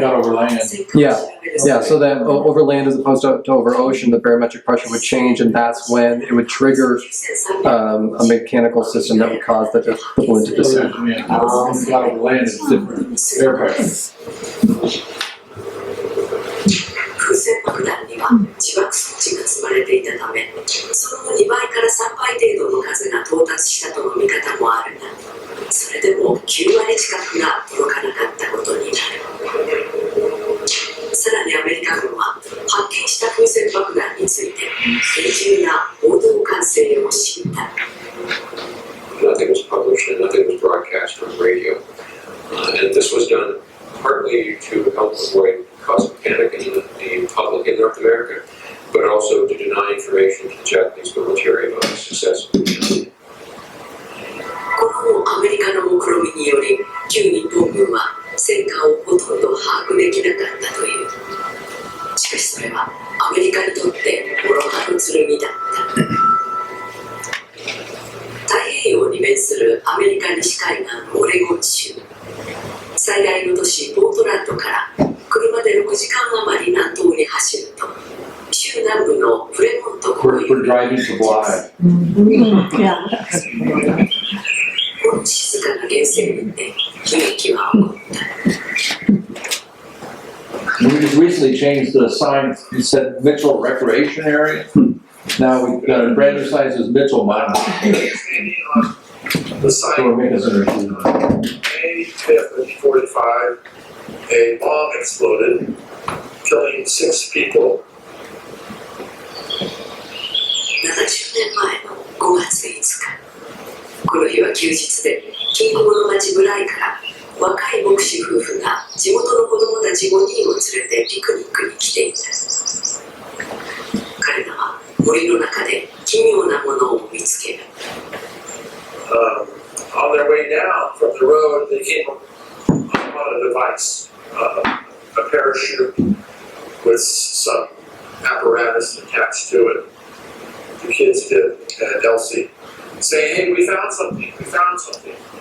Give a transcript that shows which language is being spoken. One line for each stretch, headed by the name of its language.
English: got over land. Yeah, so that over land as opposed to over ocean, the barometric pressure would change, and that's when it would trigger a mechanical system that would cause the balloon to descend. Got over land is different. Air pressure.
Japanese: 風船爆弾には自爆装置が積まれていたため、その2倍から3倍程度の数が到達したとの見方もあるが、それでも9割近くが届かなかったことになる。さらにアメリカ軍は発見した風船爆弾について厳重な報道管制を敷いた。
English: Nothing was published and nothing was broadcast on radio. And this was done partly to help avoid causing panic in the public in North America, but also to deny information to the Japanese military about the success of the mission.
Japanese: このアメリカの目論見により、旧日本軍は戦果をほとんど把握できなかったという。しかしそれはアメリカにとって諸刃の剣だった。太平洋に面するアメリカ西海岸オレゴン州。最大の都市ポートランドから車で6時間余り南東に走ると、州南部のフレモント郊
English: We're driving to Bly.
Japanese: この静かな原生林で悲劇は起こった。
English: We just recently changed the sign. It said Mitchell Recreation Area. Now we've got a brand new sign that says Mitchell Monument. Standing on the site So we're making some interview. May 5th, 1945, a bomb exploded, killing 6 people.
Japanese: 70年前の5月5日、この日は休日で近郊の町ブライから若い牧師夫婦が地元の子供たち5人を連れてピクニックに来ていた。彼らは森の中で奇妙なものを見つける。
English: On their way down from the road, they came upon a device, a parachute with some apparatus attached to it. The kids did, and Elsie, saying, "Hey, we found something, we found something."